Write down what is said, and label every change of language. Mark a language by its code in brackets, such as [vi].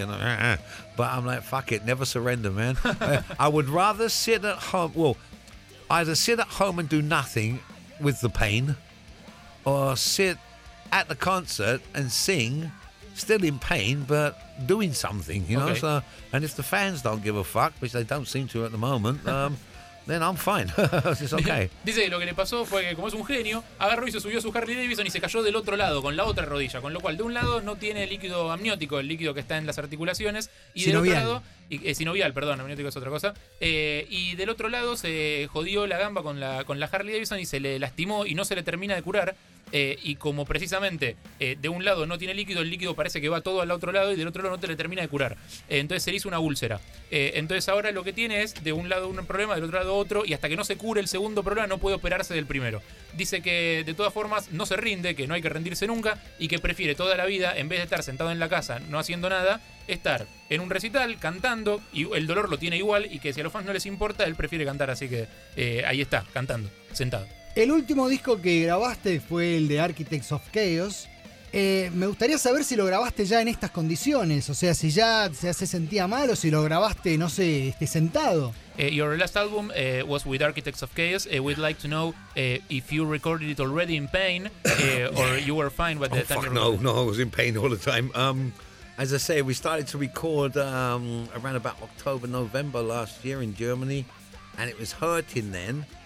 [en] And but I'm like, fuck it, never surrender, man. I would rather sit at home, well, either sit at home and do nothing with the pain or sit at the concert and sing, still in pain, but doing something, you know? So, and if the fans don't give a fuck, which they don't seem to at the moment, then I'm fine. It's okay. [es] Dice que lo que le pasó fue que, como es un genio, agarró y se subió a su Harley Davidson y se cayó del otro lado, con la otra rodilla. Con lo cual, de un lado no tiene líquido amniótico, el líquido que está en las articulaciones, y amniótico es otra cosa. Y del otro lado se jodió la gamba con la Harley Davidson y se le lastimó y no se le termina de curar. Y como precisamente de un lado no tiene líquido, el líquido parece que va todo al otro lado y del otro lado no te le termina de curar. Entonces se le hizo una úlcera. Entonces ahora lo que tiene es de un lado un problema, del otro lado otro, y hasta que no se cure el segundo problema no puede operarse del primero. Dice que de todas formas no se rinde, que no hay que rendirse nunca y que prefiere toda la vida, en vez de estar sentado en la casa no haciendo nada, estar en un recital cantando, y el dolor lo tiene igual, y que si a los fans no les importa, él prefiere cantar. Así que ahí está, cantando, sentado. El último disco que grabaste fue el de Architects of Chaos. Me gustaría saber si lo grabaste ya en estas condiciones, o sea, si ya se sentía mal o si lo grabaste, no sé, sentado. [en] Your last album was with Architects of Chaos. We'd like to know if you recorded it already in pain or you were fine with that. No, I was in pain all the time. As I say, we started to record around about October, November last year in Germany, and it was hurting then.